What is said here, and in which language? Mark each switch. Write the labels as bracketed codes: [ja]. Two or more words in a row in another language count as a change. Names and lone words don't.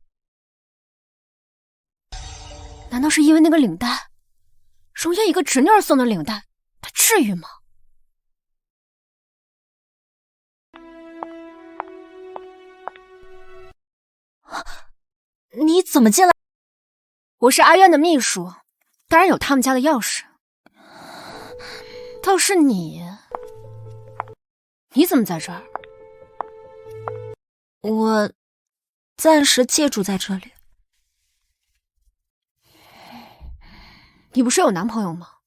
[zh] 難道是因為那個領帶？容煙一個侄女兒送的領帶，他至於嗎？你怎麼進來？我是阿淵的秘書，當然有他們家的鑰匙。倒是你怎麼在這兒？我暫時借住在這裡。你不是有男朋友嗎？